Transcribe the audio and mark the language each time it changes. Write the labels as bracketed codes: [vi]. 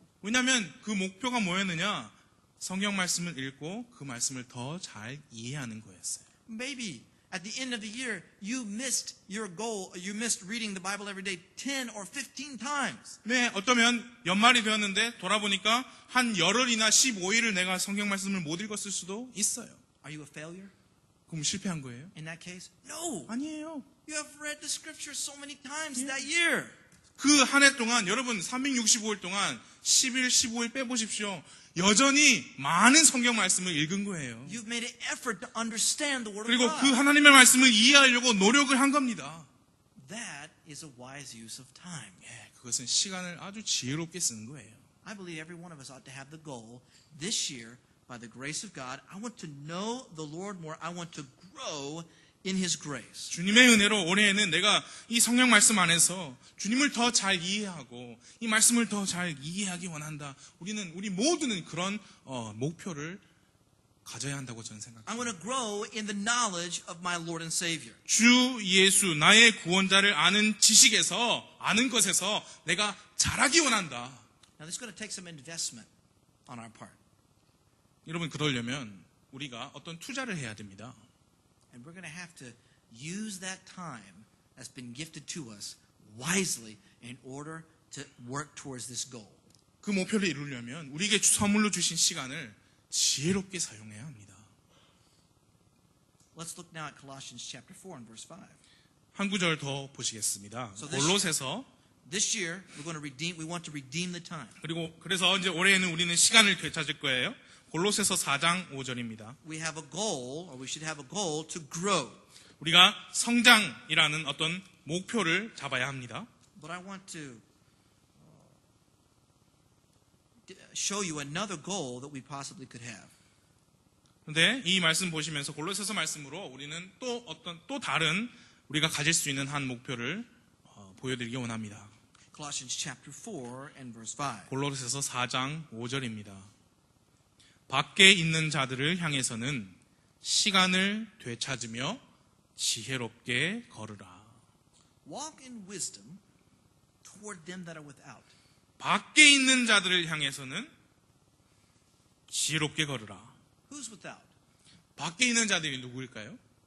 [ko] 왜냐하면 그 목표가 뭐였느냐? 성경 말씀을 읽고 그 말씀을 더 잘 이해하는 거였어요. [en] Maybe at the end of the year, you missed your goal. You missed reading the Bible every day 10 or 15 times. [ko] 네, 어쩌면 연말이 되었는데 돌아보니까 한 열흘이나 15일을 내가 성경 말씀을 못 읽었을 수도 있어요. [en] Are you a failure [ko] 그럼 실패한 거예요? [en] in that case? No. [ko] 아니에요. [en] You have read the scripture so many times that year. [ko] 그 한 해 동안 여러분 365일 동안 10일, 15일 빼보십시오. 여전히 많은 성경 말씀을 읽은 거예요. [en] You've made an effort to understand the Word of [ko] 그리고 [en] God. [ko] 그 하나님의 말씀을 이해하려고 노력을 한 겁니다. [en] That is a wise use of time. [ko] 예, 그것은 시간을 아주 지혜롭게 쓰는 거예요. [en] I believe every one of us ought to have the goal this year, by the grace of God, I want to know the Lord more. I want to grow in His grace. [ko] 주님의 은혜로 올해에는 내가 이 성경 말씀 안에서 주님을 더 잘 이해하고 이 말씀을 더 잘 이해하기 원한다. 우리 모두는 그런 목표를 가져야 한다고 저는 생각합니다. [en] I want to grow in the knowledge of my Lord and Savior. [ko] 주 예수 나의 구원자를 아는 지식에서 아는 것에서 내가 자라기 원한다. [en] Now, this is going to take some investment on our part. [ko] 여러분 그러려면 우리가 어떤 투자를 해야 됩니다. [en] And we're going to have to use that time that's been gifted to us wisely in order to work towards this goal. [ko] 그 목표를 이루려면 우리에게 선물로 주신 시간을 지혜롭게 사용해야 합니다. [en] Let's look now at Colossians chapter 4 and verse 5. [ko] 한 구절 더 보시겠습니다. [en] So this- [ko] 골로새서 [en] This year, we want to redeem the time. [ko] 그래서 이제 올해에는 우리는 시간을 되찾을 거예요. 골로새서 4장 5절입니다. [en] We have a goal, or we should have a goal to grow. [ko] 우리가 성장이라는 어떤 목표를 잡아야 합니다. [en] But I want to show you another goal that we possibly could have. [ko] 그런데 이 말씀 보시면서 골로새서 말씀으로 우리는 또 다른 우리가 가질 수 있는 한 목표를 보여드리기 원합니다. [en] Colossians chapter 4 and verse 5. [ko] 골로새서 4장 5절입니다. 밖에 있는 자들을 향해서는 시간을 되찾으며 지혜롭게 걸으라. [en] Walk in wisdom toward them that are without. [ko] 밖에 있는 자들을 향해서는 지혜롭게 걸으라. [en] Who's without? [ko] 밖에 있는 자들이 누구일까요?